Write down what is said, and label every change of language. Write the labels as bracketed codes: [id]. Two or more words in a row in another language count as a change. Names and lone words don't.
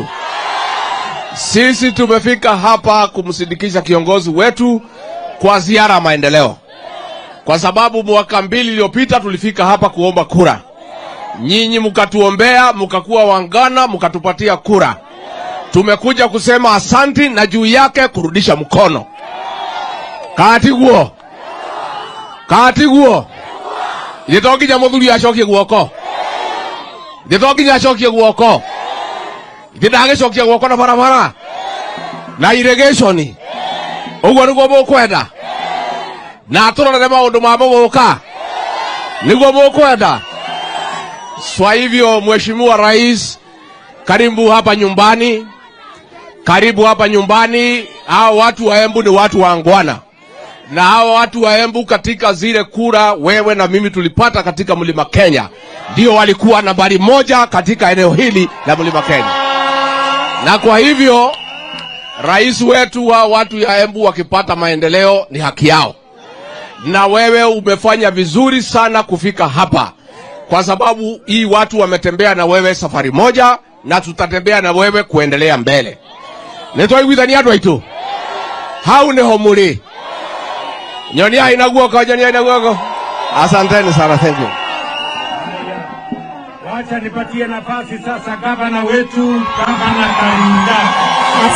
[sw] Sisi tumefika hapa kumsindikisha kiongozi wetu kwa ziara ya maendeleo. Kwa sababu mwaka 2 iliyopita tulifika hapa kuomba kura. Nyinyi mkatuombea, mkakuwa wangana, mkatupatia kura. Tumekuja kusema asanti na juu yake kurudisha mkono. [ki] Katiguo. Nditokinya muthuri acokie guoko. Nditokinya acokie guoko. Ndindagicokia guoko na barabara. Na irrigation. Uguo niguo mukwenda. Na turorere maundu ma muguka. Niguo mukwenda. [sw] Kwa hivyo Mheshimiwa Rais, karibu hapa nyumbani. Karibu hapa nyumbani. Hao watu wa Embu ni watu waangwana. Na hao watu wa Embu katika zile kura wewe na mimi tulipata katika Mlima Kenya, ndio walikuwa nambari 1 katika eneo hili la Mlima Kenya. Na kwa hivyo rais wetu wa watu ya Embu wakipata maendeleo ni haki yao. Na wewe umefanya vizuri sana kufika hapa. Kwa sababu hii watu wametembea na wewe safari moja na tutatembea na wewe kuendelea mbele. [ki] Nitwaiguithani andũ aitũ. Hau niho muri. Nyonia ina guoko, nyonia ina guoko. [sw] Asanteni sana, [en] thank you. [sw] Wacha nipatie nafasi sasa gavana wetu, Gavana Kalinda.